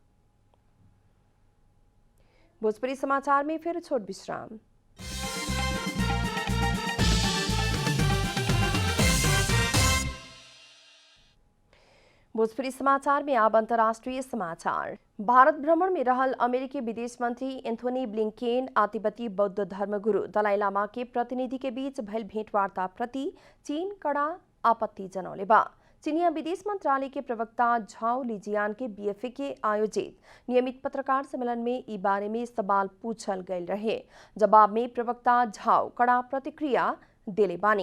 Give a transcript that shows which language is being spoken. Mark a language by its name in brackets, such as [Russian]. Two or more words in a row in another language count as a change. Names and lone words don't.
[Bhojpuri] भोजपुरी समाचार में फिर छोट विश्राम। भोजपुरी समाचार में अब अंतर्राष्ट्रीय समाचार। भारत भ्रमण में रहल अमेरिकी विदेश मंत्री एंथोनी ब्लिंकेन आ तिब्बती बौद्ध धर्मगुरु दलाई लामा के प्रतिनिधि के बीच भइल भेंटवार्ता प्रति चीन कड़ा आपत्ति जनौले बा। चीनिया विदेश मंत्रालय के प्रवक्ता झाओ लिजियान के बीएफए के आयोजित नियमित पत्रकार सम्मेलन में ई बारे में सवाल पूछल गए रहे। जवाब में प्रवक्ता झाओ कड़ा प्रतिक्रिया देले बानी।